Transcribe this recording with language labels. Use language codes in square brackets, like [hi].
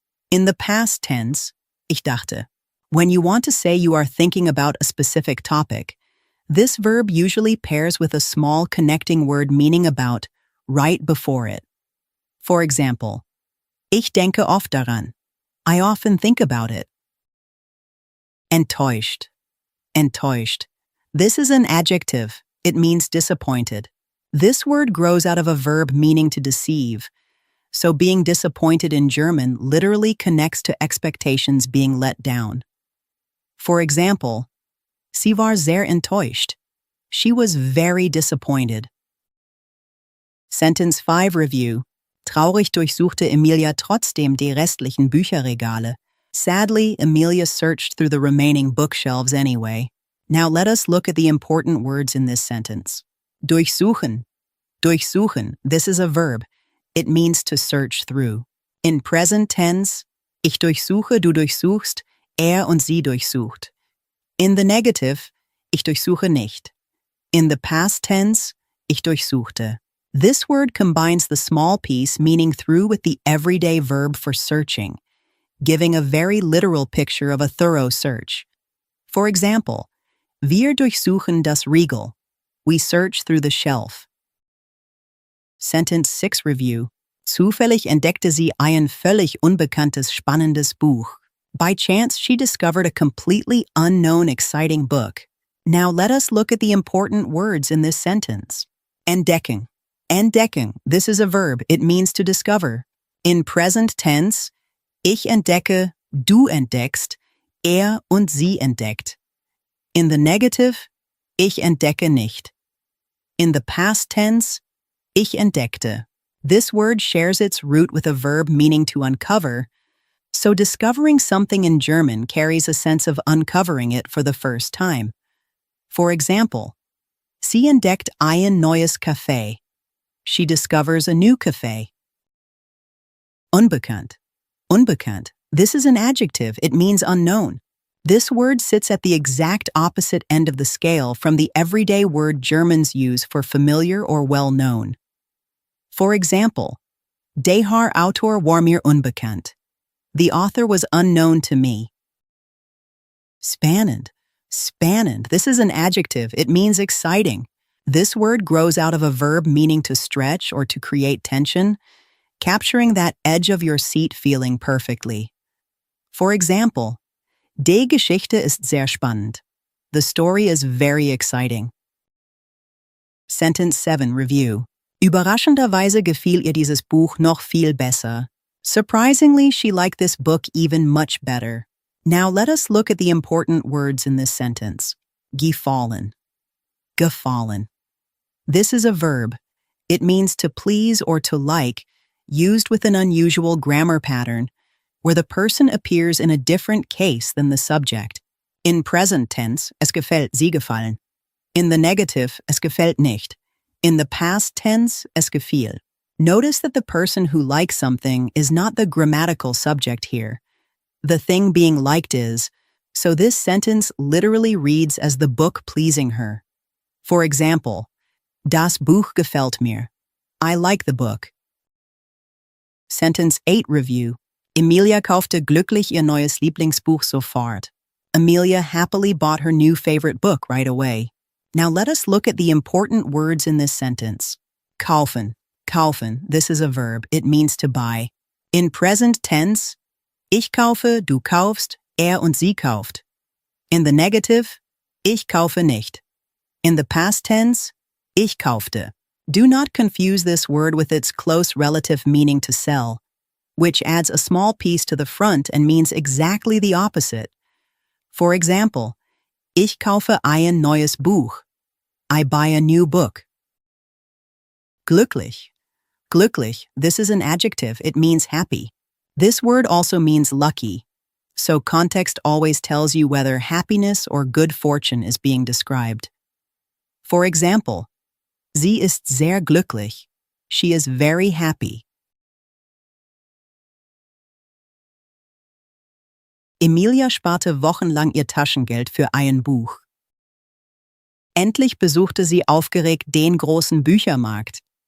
[en] In the past tense, [de] ich dachte. [en] When you want to say you are thinking about a specific topic, this verb usually pairs with a small connecting word meaning about right before it. For example, [de] ich denke oft daran. [en] I often think about it. Enttäuscht. Enttäuscht. This is an adjective. It means disappointed. This word grows out of a verb meaning to deceive, so being disappointed in German literally connects to expectations being let down. For example, [de] sie war sehr enttäuscht. [en] She was very disappointed. Sentence 5 review. [de] Traurig durchsuchte Emilia trotzdem die restlichen Bücherregale. [en] Sadly, Emilia searched through the remaining bookshelves anyway. Now let us look at the important words in this sentence. Durchsuchen. Durchsuchen, this is a verb. It means to search through. In present tense, [de] ich durchsuche, du durchsuchst, und sie durchsucht. [en] In the negative, [de] ich durchsuche nicht. [en] In the past tense, [de] ich durchsuchte. [en] This word combines the small piece meaning through with the everyday verb for searching, giving a very literal picture of a thorough search. For example, [de] wir durchsuchen das Regal. [en] We search through the shelf. Sentence 6 review. [de] Zufällig entdeckte sie ein völlig unbekanntes spannendes Buch. [en] By chance, she discovered a completely unknown exciting book. Now let us look at the important words in this sentence. Entdecken. Entdecken, this is a verb. It means to discover. In present tense, [de] ich entdecke, du entdeckst, und sie entdeckt. [en] In the negative, [de] ich entdecke nicht. [en] In the past tense, [de] ich entdeckte. [en] This word shares its root with a verb meaning to uncover, so discovering something in German carries a sense of uncovering it for the first time. For example, [de] sie entdeckt ein neues Café. [en] She discovers a new café. Unbekannt. Unbekannt. This is an adjective. It means unknown. This word sits at the exact opposite end of the scale from the everyday word Germans use for familiar or well-known. For example, [de] der Autor war mir unbekannt. [en] The author was unknown to me. Spannend. Spannend. This is an adjective. It means exciting. This word grows out of a verb meaning to stretch or to create tension, capturing that edge of your seat feeling perfectly. For example, [de] die Geschichte ist sehr spannend. [en] The story is very exciting. Sentence 7 review. [de] Überraschenderweise gefiel ihr dieses Buch noch viel besser. [en] Surprisingly, she liked this book even much better. Now let us look at the important words in this sentence. Gefallen. Gefallen. This is a verb. It means to please or to like, used with an unusual grammar pattern, where the person appears in a different case than the subject. In present tense, [de] es gefällt sie gefallen. [en] In the negative, [de] es gefällt nicht. [en] In the past tense, [de] es gefiel. [en] Notice that the person who likes something is not the grammatical subject here. The thing being liked is, so this sentence literally reads as the book pleasing her. For example, [de] das Buch gefällt mir. [en] I like the book. Sentence 8 review. [de] Emilia kaufte glücklich ihr neues Lieblingsbuch sofort. [en] Emilia happily bought her new favorite book right away. Now let us look at the important words in this sentence. Kaufen. Kaufen, this is a verb. It means to buy. In present tense, [de] ich kaufe, du kaufst, und sie kauft. [en] In the negative, [de] ich kaufe nicht. [en] In the past tense, [de] ich kaufte. [en] Do not confuse this word with its close relative meaning to sell, which adds a small piece to the front and means exactly the opposite, For example, [de] ich kaufe ein neues Buch. [en] I buy a new book. Glücklich. Glücklich, this is an adjective, it means happy. This word also means lucky, so context always tells you whether happiness or good fortune is being described. For example, [de] sie ist sehr glücklich. [en] She is very happy. [de] Emilia sparte wochenlang ihr Taschengeld für ein Buch. Endlich besuchte sie aufgeregt den großen Büchermarkt.